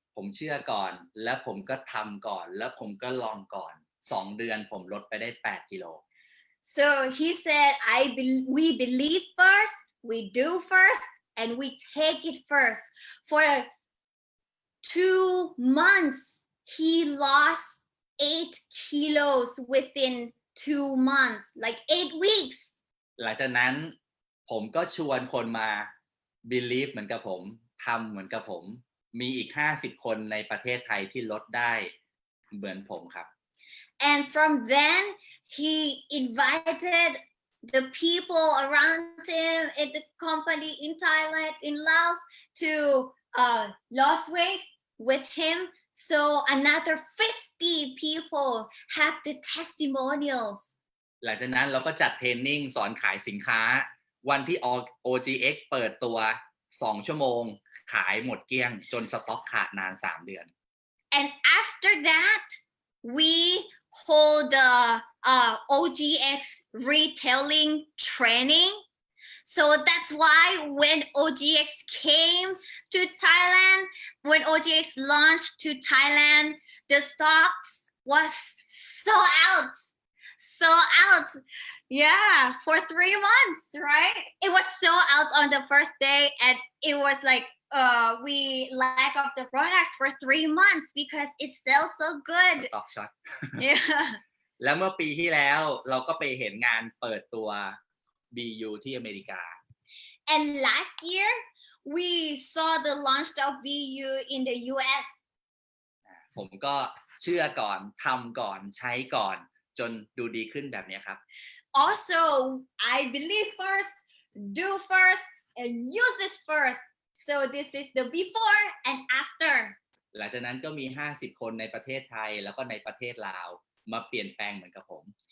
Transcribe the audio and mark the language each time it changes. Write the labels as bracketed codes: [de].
[th] ผมเชื่อก่อนแล้วผมก็ทำก่อนแล้วผมก็ลองก่อน2 เดือนผมลดไปได้8 กิโล [en] So he said, we believe first, we do first, and we take it first. For 2 months, he lost 8 kilos within 2 months, like 8 weeks. [th] หลังจากนั้นผมก็ชวนคนมา believe เหมือนกับผมทำเหมือนกับผมมีอีก50 คนในประเทศไทยที่ลดได้เหมือนผมครับ [en] And from then, he invited the people around him at the company in Thailand, in Laos, to lose weight with him. So another 50 people have the testimonials. [th] หลังจากนั้นเราก็จัดเทรนนิ่งสอนขายสินค้าวันที่ OGX เปิดตัว2 ชั่วโมงขายหมดเกลี้ยงจนสต็อกขาดนาน3 เดือน [en] And after that, we hold the OGX retailing training. So that's why when OGX came to Thailand, when OGX launched to Thailand, the stocks was sold out. Yeah, for 3 months, right? It was sold out on the first day, and it was like we lack of the products for 3 months because it sells so good. [th] สต็อกช็อต [en] Yeah. [th] แล้วเมื่อปีที่แล้วเราก็ไปเห็นงานเปิดตัว BU ที่อเมริกา [en] And last year, we saw the launch of BU in the US. [th] ผมก็เชื่อก่อนทำก่อนใช้ก่อนจนดูดีขึ้นแบบนี้ครับ [en] Also, I believe first, do first, and use this first. So this is the before and after. [th] หลังจากนั้นก็มี50 คนในประเทศไทยแล้วก็ในประเทศลาวมาเปลี่ยนแปลงเหมือนกับผม